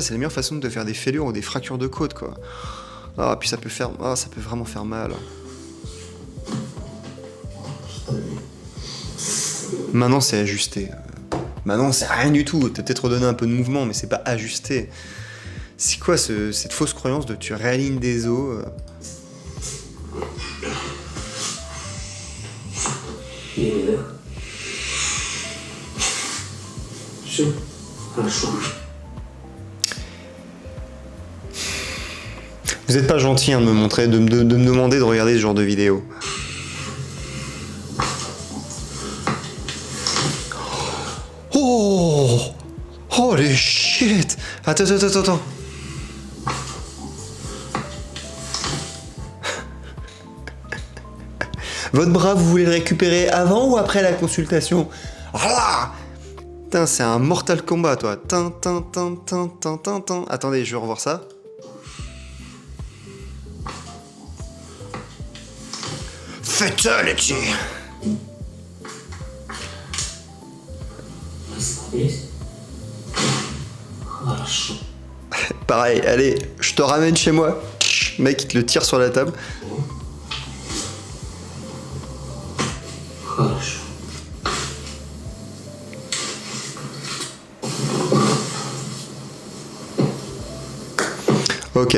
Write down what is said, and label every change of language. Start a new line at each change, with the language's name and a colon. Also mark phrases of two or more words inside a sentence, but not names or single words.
French: C'est la meilleure façon de te faire des fêlures ou des fractures de côte, quoi. Ah, puis ça peut vraiment faire mal. Maintenant, c'est ajusté. Maintenant, c'est rien du tout. T'as peut-être redonné un peu de mouvement, mais c'est pas ajusté. C'est quoi cette fausse croyance de tu réalignes des os
Russian: Или да? Все хорошо.
French: Vous êtes pas gentil de me montrer, de me demander de regarder ce genre de vidéo. Oh!
English: Holy shit!
French: Attends. Votre bras, vous voulez le récupérer avant ou après la consultation? Ah! Putain, c'est un Mortal Kombat, toi. Attendez, je vais revoir ça. Fatality!
Russian: Расслабились? Хорошо.
French: Pareil, allez, je te ramène chez moi. Mec, il te le tire sur la table.
Russian: Хорошо.
French: Ok.